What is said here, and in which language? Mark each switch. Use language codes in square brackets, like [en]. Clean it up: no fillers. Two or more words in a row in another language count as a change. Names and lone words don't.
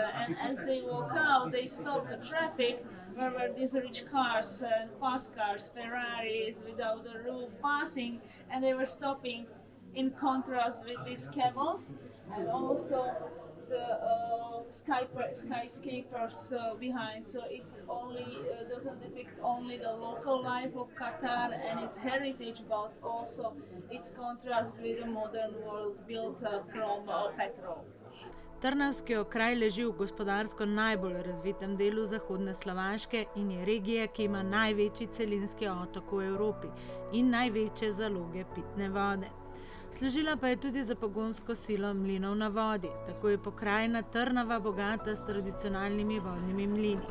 [en] And as they walk out, they stopped the traffic. Where were these rich cars and fast cars, Ferraris without a roof passing, and they were stopping in contrast with these camels, and also the skyscrapers behind. So it only doesn't depict only the local life of Qatar and its heritage, but also its contrast with the modern world built from petrol. [sl] Trnavski okraj leži v gospodarsko najbolj razvitem delu zahodne Slovaške in je regija, ki ima največji celinski otok v Evropi in največje zaloge pitne vode. Služila pa je tudi za pogonsko silo mlinov na vodi, tako je pokrajina Trnava bogata s tradicionalnimi vodnimi mlini.